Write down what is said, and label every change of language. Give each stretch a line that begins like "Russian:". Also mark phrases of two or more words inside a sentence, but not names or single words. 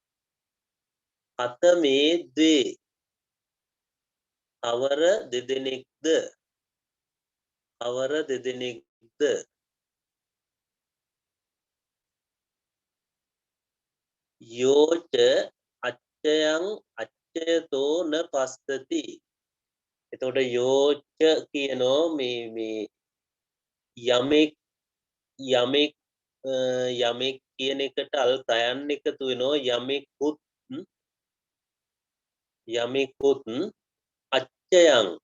Pali: කතමේ ද්වේ
Sinhala: අවර දෙදෙනෙක්ද
Pali: යෝච අච්චයං අච්චයතෝ න පස්සති
Sinhala: එතකොට යෝච කියනෝ මේ යමෙක් කියන එකට අල් තයන් එකතු වෙනවා යමෙකුත් අච්චයං